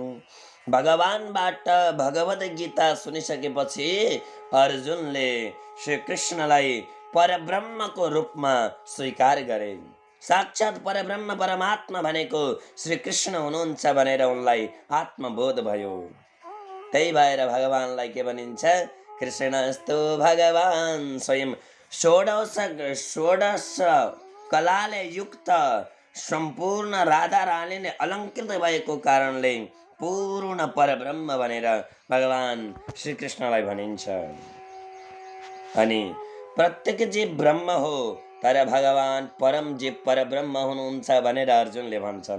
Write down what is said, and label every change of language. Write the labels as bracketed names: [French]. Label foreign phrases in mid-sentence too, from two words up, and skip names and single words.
[Nepali] भगवानबाट भगवद गीता सुनिसकेपछि अर्जुनले श्री कृष्णलाई परब्रह्मको रूपमा स्वीकार गरे। साक्षात परब्रह्म परमात्मा भनेको श्री कृष्ण हुनुहुन्छ भनेर उनलाई आत्मबोध भयो। त्यही भएर भगवानलाई के भनिन्छ, [Sanskrit] कृष्णस्तु भगवान स्वयं [Nepali] षोडश कलाले युक्त सम्पूर्ण राधा रानीले अलङ्कृत भएको कारणले पूर्ण परब्रह्म भनेर भगवान श्रीकृष्णलाई भनिन्छ। अनि प्रत्येक जीव ब्रह्म हो, तर भगवान परम जीव परब्रह्म हुनुहुन्छ भनेर अर्जुनले भन्छन्।